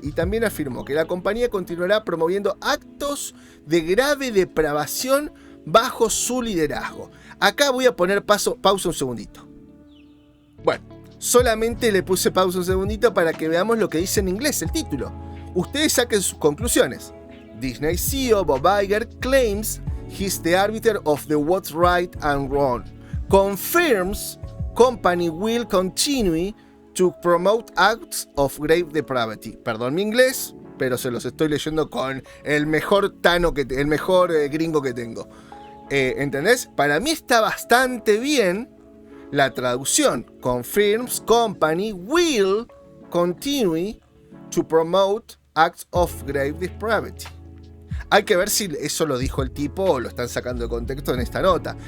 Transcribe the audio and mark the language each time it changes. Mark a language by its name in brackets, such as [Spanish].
[Spanish] Y también afirmó que la compañía continuará promoviendo actos de grave depravación bajo su liderazgo. Acá voy a poner pausa un segundito. Bueno, solamente le puse pausa un segundito para que veamos lo que dice en inglés el título. Ustedes saquen sus conclusiones. [English] Disney CEO Bob Iger claims he's the arbiter of the what's right and wrong. Confirms company will continue to promote acts of grave depravity. [Spanish] Perdón mi inglés, pero se los estoy leyendo con el mejor gringo que tengo. ¿Entendés? Para mí está bastante bien la traducción. [English] Confirms company will continue to promote acts of grave depravity. [Spanish] Hay que ver si eso lo dijo el tipo o lo están sacando de contexto en esta nota.